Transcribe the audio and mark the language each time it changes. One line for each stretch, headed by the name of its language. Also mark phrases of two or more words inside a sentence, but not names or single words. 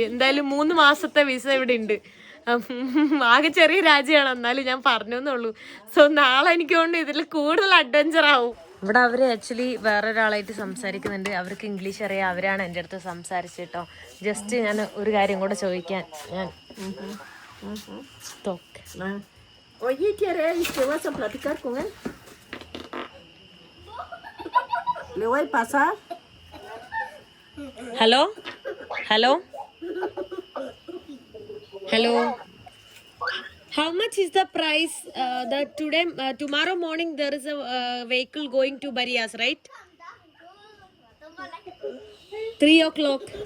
Malayalam: എന്തായാലും 3 മാസത്തെ വിസ ഇവിടെ ഉണ്ട്. ആകെ ചെറിയ രാജ്യമാണ്, എന്നാലും ഞാൻ പറഞ്ഞെന്നുള്ളൂ. സോ നാളെ എനിക്ക് കൊണ്ട് ഇതിൽ കൂടുതൽ അഡ്വഞ്ചർ ആവും. ഇവിടെ അവർ ആക്ച്വലി വേറൊരാളായിട്ട് സംസാരിക്കുന്നുണ്ട്. അവർക്ക് ഇംഗ്ലീഷ് അറിയാം. അവരാണ് എൻ്റെ അടുത്ത് സംസാരിച്ചിട്ടോ. ജസ്റ്റ് ഞാൻ ഒരു കാര്യം കൂടെ ചോദിക്കാൻ ഞാൻ
Spanish: Oye, ¿quieres que vas a platicar con él? ¿Le voy a pasar?
English: Hello? Hello? Hello? How much is the price that tomorrow morning there is a vehicle going to Barias, right? 3 o'clock.